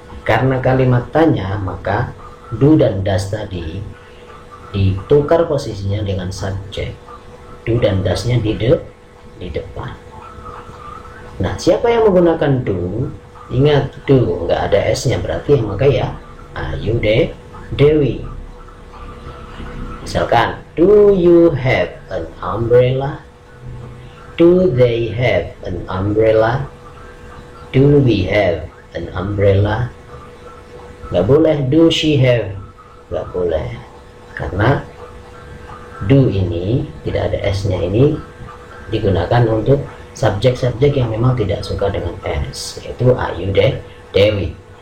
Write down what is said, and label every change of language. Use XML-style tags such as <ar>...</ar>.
<id>karena kalimat tanya, maka do dan does tadi ditukar posisinya dengan subjek. Do dan does-nya di depan. Nah, siapa yang menggunakan do? Ingat, do nggak ada s-nya, berarti yang maka ya Ayu Dewi.</id> <en>Misalkan, do you have an umbrella? Do they have an umbrella? Do we have an umbrella?</en> <id>Nggak boleh</id> <en>do she have,</en> <id>nggak boleh, karena do ini tidak ada s-nya, ini digunakan untuk subjek-subjek yang memang tidak suka dengan s, yaitu Ayu Dewi.</id>